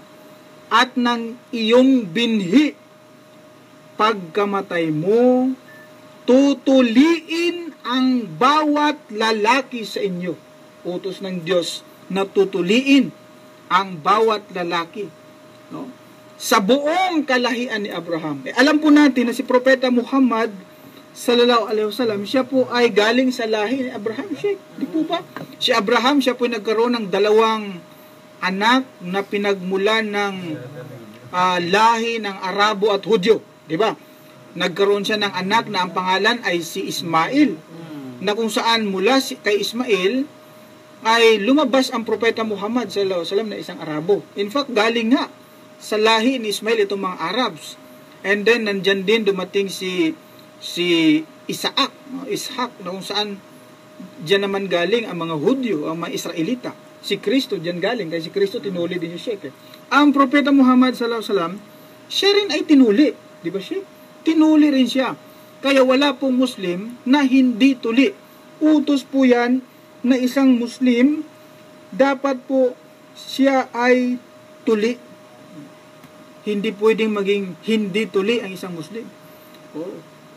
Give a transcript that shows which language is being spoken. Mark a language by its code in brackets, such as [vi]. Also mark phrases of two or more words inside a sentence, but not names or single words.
[tl] At ng iyong binhi pagkamatay mo, tutuliin ang bawat lalaki sa inyo. Utos ng Diyos na tutuliin ang bawat lalaki. Sa buong kalahian ni Abraham. Alam po natin na si Propeta Muhammad [ar] صلى الله عليه وسلم, [tl] siya po ay galing sa lahi ni Abraham. Di po ba? Si Abraham, siya po ay nagkaroon ng 2 anak na pinagmulan ng lahi ng Arabo at Hudyo. Diba? Nagkaroon siya ng anak na ang pangalan ay si Ismail. Na kung saan mula kay Ismail ay lumabas ang Propeta Muhammad [ar] صلى الله عليه وسلم [tl] na isang Arabo. [en] In fact, [tl] galing nga sa lahi ni Ismail itong mga Arabs. And then nandyan din dumating si Ishak na kung saan diyan naman galing ang mga Hudyo, ang mga Israelita. Si Kristo diyan galing, kasi si Kristo tinuli din yung Sheikh. Ang Propeta Muhammad [ar] صلى الله عليه وسلم, [tl] siya rin ay tinuli. Di ba siya? Tinuli rin siya. Kaya wala pong Muslim na hindi tuli. Utos po yan na isang Muslim, dapat po siya ay tuli. Hindi pwedeng maging hindi tuli ang isang Muslim.